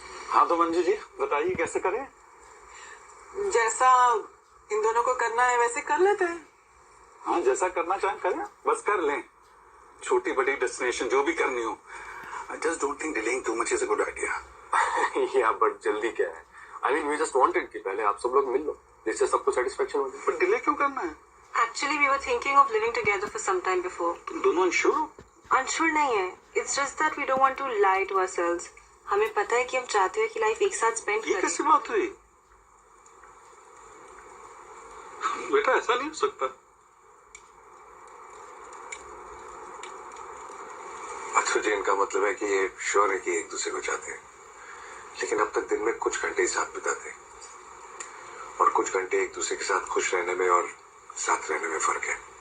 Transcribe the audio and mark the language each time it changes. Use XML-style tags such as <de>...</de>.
<hi>हाँ तो मंजू जी बताइए कैसे करें। जैसा इन दोनों को करना है वैसे कर लेते हैं। हाँ जैसा करना चाहें करें, बस कर लें। छोटी बड़ी डेस्टिनेशन जो भी करनी हो।</hi> <en>I just don't think delaying too much is a good idea.</en> <hi>या बट जल्दी क्या है?</hi> <en>I mean we just wanted</en> <hi>कि पहले आप सब लोग मिल लो, जिससे सबको सेटिस्फेक्शन हो जाए। पर डिले क्यों करना है?</hi> <en>Actually, we were thinking of living together for some time before.</en> <hi>तुम दोनों अनश्योर हो? Unsure नहीं है।</hi> <en>It's just that we don't want to lie to ourselves.</en> <hi>हमें पता है कि हम चाहते हैं कि लाइफ एक साथ स्पेंड ये करें। कैसी बात हुई? बेटा ऐसा नहीं हो सकता। अच्छा जी, इनका मतलब है कि ये श्योर है कि एक दूसरे को चाहते हैं, लेकिन अब तक दिन में कुछ घंटे ही साथ बिताते हैं, और कुछ घंटे एक दूसरे के साथ खुश रहने में और साथ रहने में फर्क है।</hi>